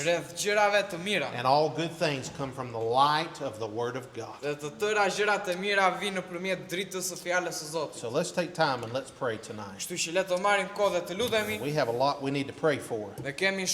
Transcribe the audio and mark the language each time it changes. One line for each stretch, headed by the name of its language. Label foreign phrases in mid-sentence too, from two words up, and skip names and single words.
Albanian: rreth gjërave të mira.
English: And all good things come from the light of the Word of God.
Albanian: Dhe të tëra gjërat e mira vinë nëpërmjet dritës së fjalës së Zotit.
English: So let's take time and let's pray tonight.
Albanian: Kështu që le të marrim kohë dhe të lutemi.
English: We have a lot we need to pray for.
Albanian: Ne kemi